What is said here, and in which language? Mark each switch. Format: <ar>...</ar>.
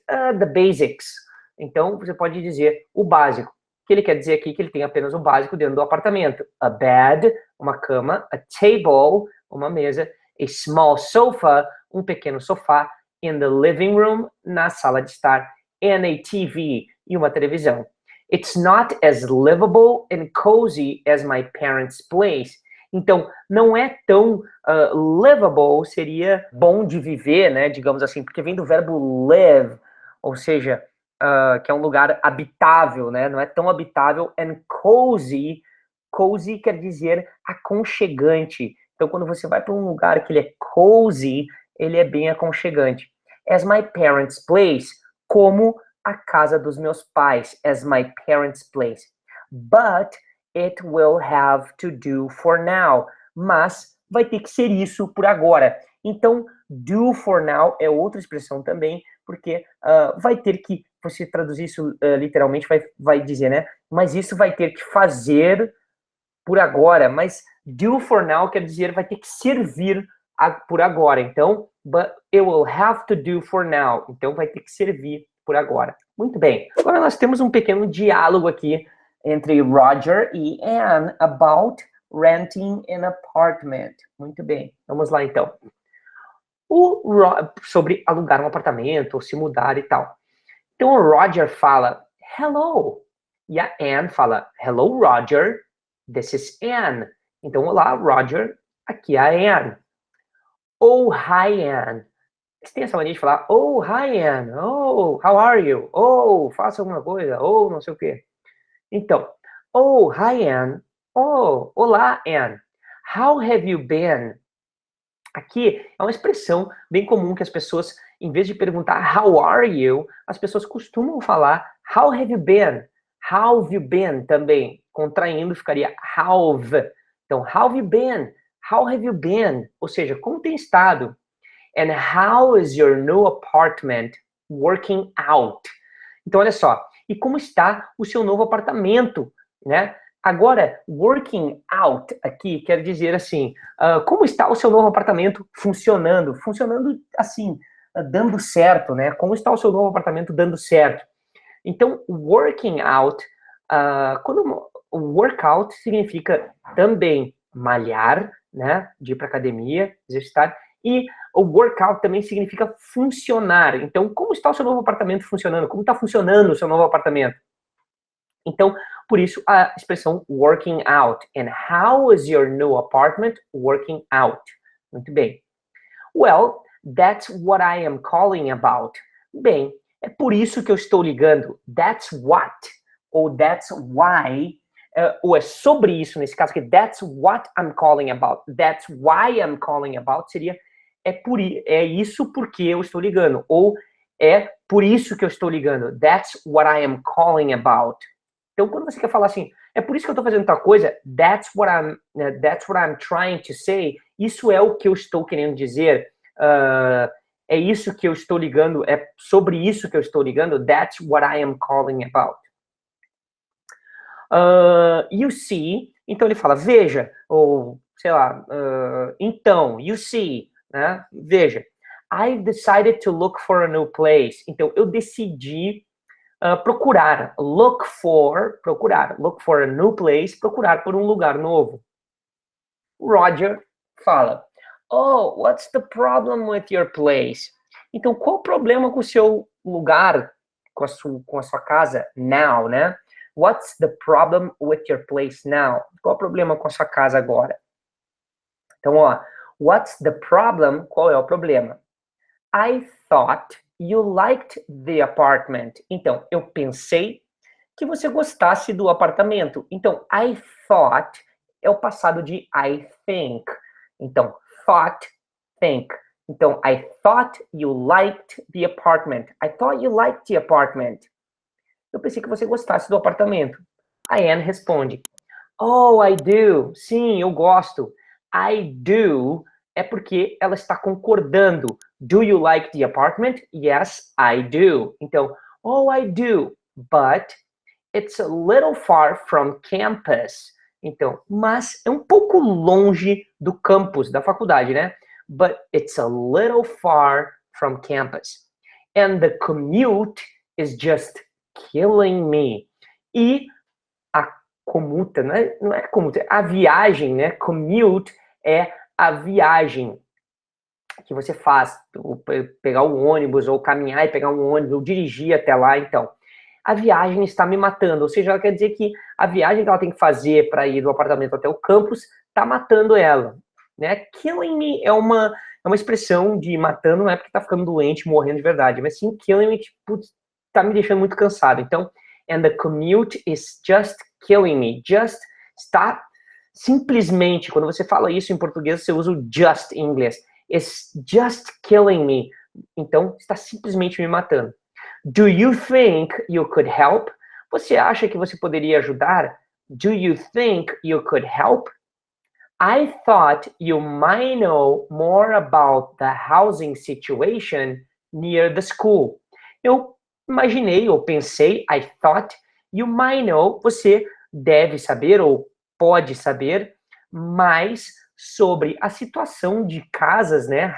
<en>The basics.</en> <pt>Então, você pode dizer o básico. Que ele quer dizer aqui que ele tem apenas o básico dentro do apartamento.</pt> <en>A bed,</en> <pt>uma cama,</pt> <en>a table,</en> <pt>uma mesa,</pt> <en>a small sofa,</en> <pt>um pequeno sofá,</pt> <en>in the living room,</en> <pt>na sala de estar,</pt> <en>and a TV,</en> <pt>e uma televisão.</pt> <en>It's not as livable and cozy as my parents' place.</en> <pt>Então, não é tão livable, seria bom de viver, né, digamos assim, porque vem do verbo live, ou seja, que é um lugar habitável, né, não é tão habitável,</pt> <en>and cozy,</en> <pt>cozy quer dizer aconchegante. Então, quando você vai para um lugar que ele é cozy, ele é bem aconchegante.</pt> <en>As my parents' place,</en> <pt>como a casa dos meus pais,</pt> <en>as my parents' place. But it will have to do for now.</en> <pt>Mas vai ter que ser isso por agora. Então, do for now é outra expressão também, porque vai ter que, você traduzir isso literalmente, vai dizer, né? Mas isso vai ter que fazer por agora. Mas do for now quer dizer vai ter que servir por agora.</pt> <en>Então, but it will have to do for now.</en> <pt>Então, vai ter que servir por agora. Muito bem. Agora nós temos um pequeno diálogo aqui entre Roger e Anne about renting an apartment. Muito bem. Vamos lá, então. Sobre alugar um apartamento, ou se mudar e tal. Então, o Roger fala, hello. E a Anne fala,</pt> <en>hello, Roger. This is Anne.</en> <pt>Então, olá, Roger. Aqui é a Anne.</pt> <en>Oh, hi, Anne.</en> <pt>Você tem essa mania de falar,</pt> <en>oh, hi, Anne. Oh, how are you?</en> <pt>Oh, faça alguma coisa. Oh, não sei o quê. Então,</pt> <en>oh, hi, Anne.</en> <pt>Oh, olá, Anne.</pt> <en>How have you been?</en> <pt>Aqui é uma expressão bem comum que as pessoas, em vez de perguntar</pt> <en>how are you,</en> <pt>as pessoas costumam falar</pt> <en>how have you been? How have you been também.</en> <pt>Contraindo ficaria have. Então,</pt> <en>how have you been? How have you been?</en> <pt>Ou seja, como tem estado?</pt> <en>And how is your new apartment working out?</en> <pt>Então, olha só. E como está o seu novo apartamento, né? Agora, working out aqui quer dizer assim, como está o seu novo apartamento funcionando? Funcionando assim, dando certo, né? Como está o seu novo apartamento dando certo? Então, working out, quando workout significa também malhar, né? De ir para academia, exercitar. E o workout também significa funcionar. Então, como está o seu novo apartamento funcionando? Como está funcionando o seu novo apartamento? Então, por isso a expressão working out.</pt> <en>And how is your new apartment working out?</en> <pt>Muito bem.</pt> <en>Well, that's what I am calling about.</en> <pt>Bem, é por isso que eu estou ligando.</pt> <en>That's what.</en> <pt>Ou</pt> <en>that's why.</en> <pt>Ou é sobre isso, nesse caso aqui.</pt> <en>That's what I'm calling about. That's why I'm calling about</en> <pt>seria é isso porque eu estou ligando. Ou é por isso que eu estou ligando.</pt> <en>That's what I am calling about.</en> <pt>Então, quando você quer falar assim, é por isso que eu estou fazendo tal coisa,</pt> <en>that's what I'm trying to say,</en> <pt>isso é o que eu estou querendo dizer, é isso que eu estou ligando, é sobre isso que eu estou ligando,</pt> <en>that's what I am calling about.</en> <pt>You see, então ele fala, veja, ou sei lá, então,</pt> <en>you see,</en> <pt>né? Veja.</pt> <en>I've decided to look for a new place.</en> <pt>Então, eu decidi procurar,</pt> <en>look for a new place,</en> <pt>procurar por um lugar novo.</pt> <en>Roger fala, oh, what's the problem with your place?</en> <pt>Então, qual o problema com o seu lugar, com a sua casa now, né?</pt> <en>What's the problem with your place now?</en> <pt>Qual o problema com a sua casa agora? Então, ó,</pt> <en>what's the problem?</en> <pt>Qual é o problema?</pt> <en>I thought you liked the apartment.</en> <pt>Então, eu pensei que você gostasse do apartamento. Então, I thought é o passado de I think. Então, thought, think.</pt> <en>Então, I thought you liked the apartment. I thought you liked the apartment.</en> <pt>Eu pensei que você gostasse do apartamento. A Anne responde,</pt> <en>oh, I do.</en> <pt>Sim, eu gosto. I do é porque ela está concordando.</pt> <en>Do you like the apartment? Yes, I do.</en> <pt>Então,</pt> <en>oh, I do. But it's a little far from campus.</en> <pt>Então, mas é um pouco longe do campus, da faculdade, né?</pt> <en>But it's a little far from campus. And the commute is just killing me.</en> <pt>E a comuta, não é comuta, a viagem, né? Commute é a viagem que você faz, pegar o ônibus, ou caminhar e pegar um ônibus, ou dirigir até lá, então. A viagem está me matando, ou seja, ela quer dizer que a viagem que ela tem que fazer para ir do apartamento até o campus está matando ela, né? Killing me é uma expressão de matando, não é porque está ficando doente, morrendo de verdade, mas sim killing me, tipo, tá me deixando muito cansado.</pt> <en>Então, and the commute is just killing me.</en> <pt>Just está simplesmente, quando você fala isso em português, você usa o just em inglês.</pt> <en>It's just killing me.</en> <pt>Então, está simplesmente me matando.</pt> <en>Do you think you could help?</en> <pt>Você acha que você poderia ajudar?</pt> <en>Do you think you could help? I thought you might know more about the housing situation near the school.</en> <pt>Eu imaginei ou pensei,</pt> <en>I thought you might know,</en> <pt>você deve saber ou pode saber mais sobre a situação de casas, né?</pt>